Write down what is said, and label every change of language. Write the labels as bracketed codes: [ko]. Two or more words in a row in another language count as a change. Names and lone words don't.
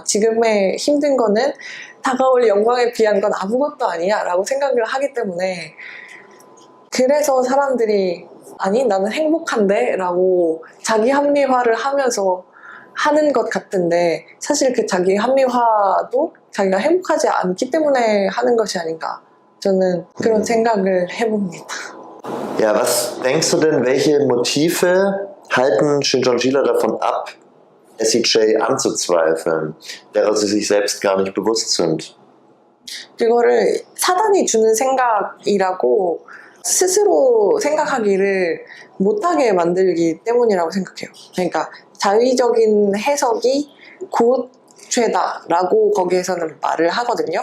[ko] 지금의 힘든 거는 다가올 영광에 비한 건 아무것도 아니야 라고 생각을 하기 때문에, 그래서 사람들이 아니 나는 행복한데 라고 자기 합리화를 하면서 하는 것 같은데, 사실 그 자기 합리화도 자기가 행복하지 않기 때문에 하는 것이 아닌가, 저는 그런 생각을 해봅니다. [de] Ja, was denkst du denn, welche Motive halten Shincheonjila davon ab, SEJ anzuzweifeln, derer sie sich selbst gar nicht bewusst sind? [ko] 그거를 사단이 주는 생각이라고 스스로 생각하기를 못하게 만들기 때문이라고 생각해요. 그러니까 자의적인 해석이 곧 죄다라고 거기에서는 말을 하거든요.